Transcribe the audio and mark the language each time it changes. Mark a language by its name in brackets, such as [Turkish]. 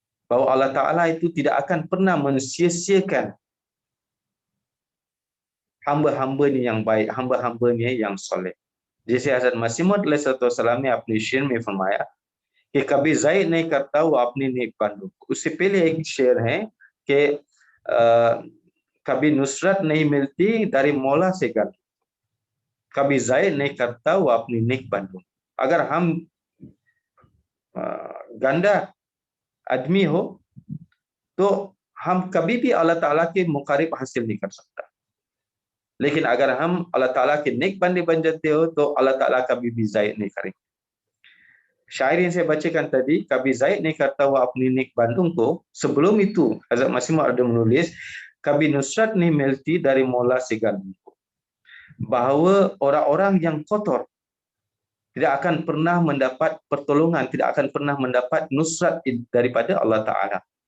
[Indonesian] Bahwa Allah Ta'ala itu tidak akan pernah mensia-siakan hamba-hambanya yang baik, hamba-hambanya yang soleh. [Hindi] जैसे हज़रत मसीह मौद अलैहिस्सलाम ने अपने शेर में फरमाया कि कभी ज़ाहिर नहीं करता वो अपने नेक बंदों को। उससे पहले एक शेर है कि कभी नुसरत नहीं मिलती [Indonesian] dari [Hindi] मौला से गल, कभी ज़ाहिर नहीं करता वो अपने नेक बंदों। अगर हम गंदा आदमी हो तो हम कभी भी अल्लाह ताला के मुकारिब हासिल नहीं कर सकता, लेकिन अगर हम अल्लाह ताला के नेक बंदे बन जाते हो तो अल्लाह ताला कभी भी ज़ाहिर नहीं करेंगे। [Indonesian] शायर yang saya bacakan tadi, [Hindi] कभी ज़ाहिर नहीं करता हुआ अपनी नेक बंदों को, [Indonesian] sebelum itu Hazrat Masih Maud ada menulis [Hindi] कभी नुसरत नहीं मिलती [Indonesian] dari [Hindi] मौला से गल, [Indonesian] bahwa orang-orang yang kotor tidak akan pernah mendapat pertolongan, tidak akan pernah mendapat nusrat daripada Allah Ta'ala.